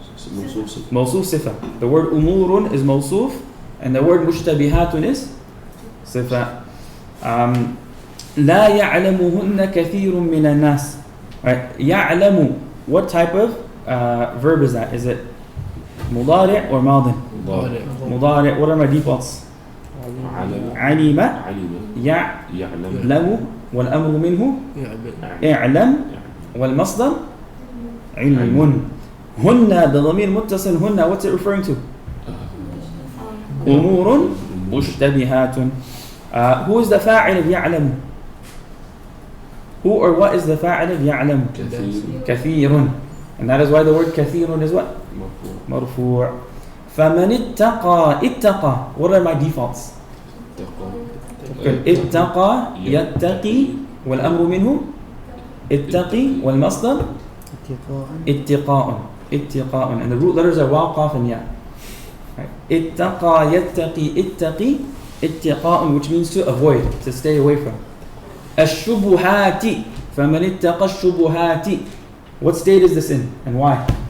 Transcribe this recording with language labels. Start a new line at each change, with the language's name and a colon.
English: Mawsuf sifa. The word umurun is mawsuf and the word mushtabihatun is sifa.
Arabic: لا يعلمهن كثير من الناس.
English: Right?
Arabic: يعلم.
English: What type of verb is that? Is it مضارع or ماضٍ? مضارع. What are my defaults?
Arabic: علم يعلم والأمر منه اعلم والمصدر علم. هن بضمير متصل.
English: هن, what's it referring to?
Arabic: أمور مشتبهات.
English: Who is the fa'il of يعلم? Who or what is the fa'il of يعلم?
Arabic: كثير.
English: And that is why the word كثير is what?
Arabic: مرفوع. فمن اتقى. اتقى.
English: What are my defaults?
Arabic: اتقى يتقي والأمر منه اتقي والمصدر اتقاء. اتقاء.
English: And the root letters are واو قاف and ya.
Arabic: اتقى يتقي اتقي اتقاء,
English: which means to avoid, to stay away from.
Arabic: الشبهات. فمن اتقى الشبهات.
English: What state is this in and why?